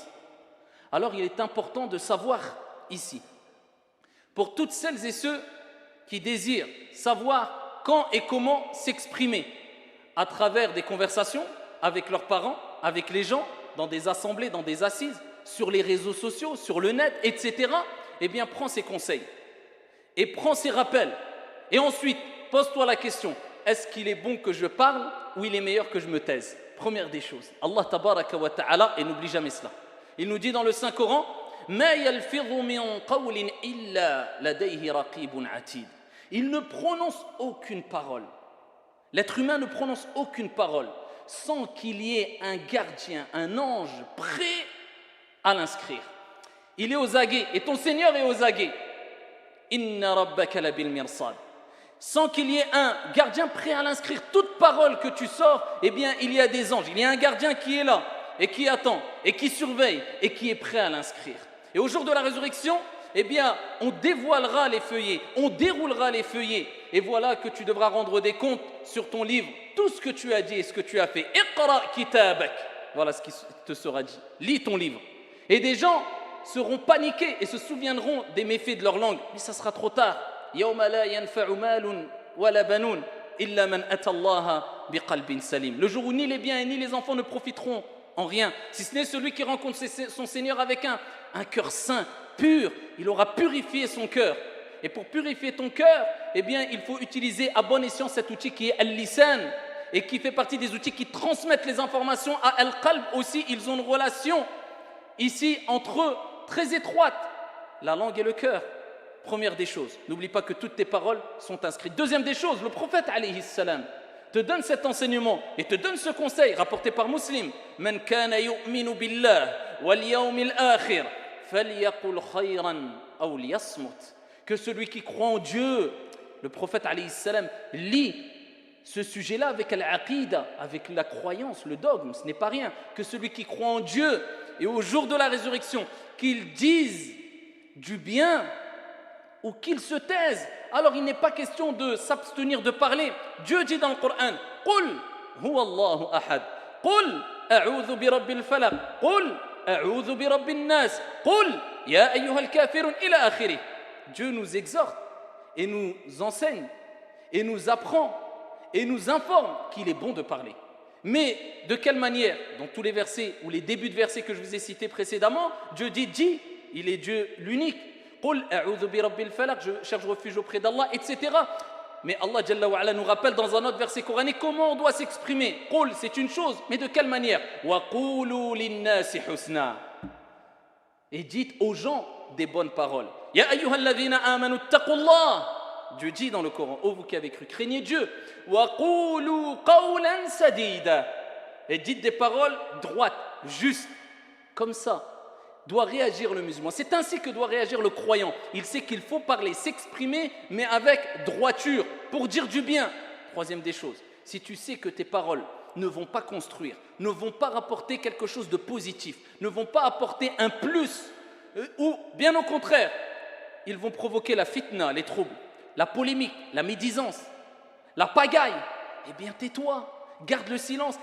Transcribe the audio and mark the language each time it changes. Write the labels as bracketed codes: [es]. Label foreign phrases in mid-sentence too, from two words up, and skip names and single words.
[fr] Alors il est important de savoir ici, pour toutes celles et ceux qui désirent savoir quand et comment s'exprimer à travers des conversations avec leurs parents, avec les gens, dans des assemblées, dans des assises, sur les réseaux sociaux, sur le net, etc., eh bien, prends ces conseils et prends ces rappels. Et ensuite, pose-toi la question, est-ce qu'il est bon que je parle ou il est meilleur que je me taise? Première des choses. [ar] الله تبارك وتعالى, [fr] et n'oublie jamais cela. Il nous dit dans le Saint-Coran, [ar] ما يلفظ من قول إلا لديه رقيب عتيد. [fr] Il ne prononce aucune parole. L'être humain ne prononce aucune parole sans qu'il y ait un gardien, un ange prêt à l'inscrire. Il est aux aguets et ton Seigneur est aux aguets. [ar] إن ربك لبالمرصاد. [fr] Sans qu'il y ait un gardien prêt à l'inscrire. Toute parole que tu sors, eh bien, il y a des anges. Il y a un gardien qui est là et qui attend et qui surveille et qui est prêt à l'inscrire. Et au jour de la résurrection, eh bien, on dévoilera les feuillets, on déroulera les feuillets. Et voilà que tu devras rendre des comptes sur ton livre, tout ce que tu as dit et ce que tu as fait. [ar] اقرأ كتابك. [fr] Voilà ce qui te sera dit. Lis ton livre. Et des gens seront paniqués et se souviendront des méfaits de leur langue. Mais ça sera trop tard. [ar] يوم لا ينفع مال ولا بنون إلا من أتى الله بقلب سليم. [fr] Le jour où ni les biens et ni les enfants ne profiteront en rien, si ce n'est celui qui rencontre son Seigneur avec un cœur saint, pur, il aura purifié son cœur. Et pour purifier ton cœur, eh bien, il faut utiliser à bon escient cet outil qui est al-lisan et qui fait partie des outils qui transmettent les informations à al-qalb aussi. Ils ont une relation ici entre eux très étroite, la langue et le cœur. Première des choses, n'oublie pas que toutes tes paroles sont inscrites. Deuxième des choses, le prophète [ar] عليه السلام [fr] te donne cet enseignement et te donne ce conseil rapporté par Muslim. [ar] من كان يؤمن بالله واليوم الآخر فليقل خيرا أو ليصمت. [fr] Que celui qui croit en Dieu, le prophète [ar] عليه السلام [fr] lit ce sujet-là avec al-aqida, avec la croyance, le dogme, ce n'est pas rien. Que celui qui croit en Dieu et au jour de la résurrection, qu'il dise du bien ou qu'il se taise. Alors il n'est pas question de s'abstenir de parler. Dieu dit dans le Coran, [ar] قل هو الله أحد، قل أعوذ برب الفلق، قل أعوذ برب الناس، قل يا أيها الكافرون إلى آخره. [fr] Dieu nous exhorte et nous enseigne et nous apprend et nous informe qu'il est bon de parler. Mais de quelle manière? Dans tous les versets ou les débuts de versets que je vous ai cités précédemment, Dieu dit, il est Dieu l'unique. [ar] قل أعوذ برب الفلق, [fr] je cherche refuge auprès d'Allah, etc. Mais [ar] الله جل وعلا [fr] nous rappelle dans un autre verset coranique comment on doit s'exprimer. Qul, c'est une chose, mais de quelle manière? [ar] وقولوا للناس حسنا. [fr] Et dites aux gens des bonnes paroles. [ar] يا أيها الذين آمنوا اتقوا الله. [fr] Dieu dit dans le Coran, ô vous qui avez cru, craignez Dieu. [ar] وقولوا قولا سديدا. [fr] Et dites des paroles droites, justes. Comme ça doit réagir le musulman. C'est ainsi que doit réagir le croyant. Il sait qu'il faut parler, s'exprimer, mais avec droiture, pour dire du bien. Troisième des choses, si tu sais que tes paroles ne vont pas construire, ne vont pas rapporter quelque chose de positif, ne vont pas apporter un plus, ou bien au contraire, ils vont provoquer la fitna, les troubles, la polémique, la médisance, la pagaille, eh bien tais-toi, garde le silence.